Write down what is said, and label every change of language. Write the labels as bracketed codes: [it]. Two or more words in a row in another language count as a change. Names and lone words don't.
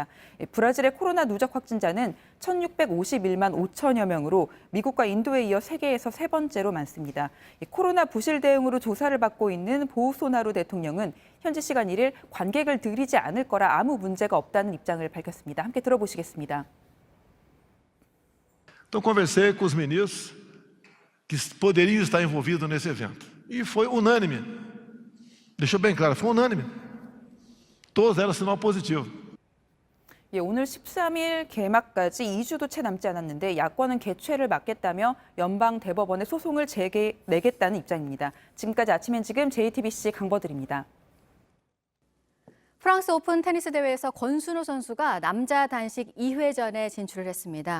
[ko] 브라질의 코로나 누적 확진자는 1,651만 5천여 명으로 미국과 인도에 이어 세계에서 세 번째로 많습니다. 코로나 부실 대응으로 조사를 받고 있는 보우소나루 대통령은 현지 시간 1일 관객을 들이지 않을 거라 아무 문제가 없다는 입장을 밝혔습니다. 함께 들어보시겠습니다. [pt] Então, conversei com os ministros que poderiam estar envolvidos nesse evento. E foi unânime. Deixou bem claro, foi unânime. Todos deram sinal positivo. [ko] 예, 오늘 13일 개막까지 2주도 채 남지 않았는데 야권은 개최를 막겠다며 연방 대법원에 소송을 내겠다는 입장입니다. 지금까지 아침엔 지금 JTBC 강버들입니다. 프랑스 오픈 테니스 대회에서 권순우 선수가 남자 단식 2회전에 진출을 했습니다.